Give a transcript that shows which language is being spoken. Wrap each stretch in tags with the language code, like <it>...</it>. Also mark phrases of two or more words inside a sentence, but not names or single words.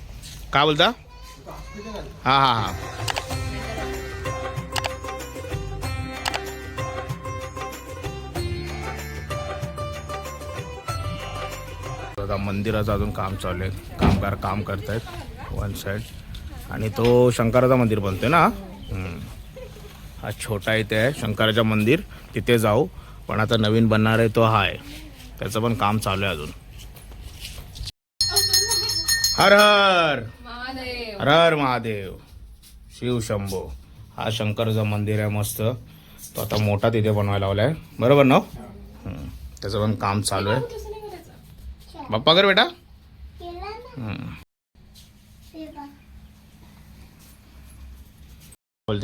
<mr>हा काय बोलता हा हा हा बघा मंदिराचं अजून काम चालू आहे. कामगार काम करतायत</mr> <en>one side.</en> <mr>आणि तो शंकराचा मंदिर बनतोय ना. हा छोटा इथे आहे शंकराचं मंदिर, तिथे जाऊ. पण आता नवीन बनणार आहे तो हा आहे, त्याचं पण काम चालू आहे अजून. हर हर हर हर महादेव शिव शंभो. हा शंकराचं मंदिर आहे मस्त. तो आता मोठा तिथे बनवायला लावलाय, बरोबर ना. त्याचं पण काम चालू आहे. बाप्पा कर बेटा. बोलते</mr>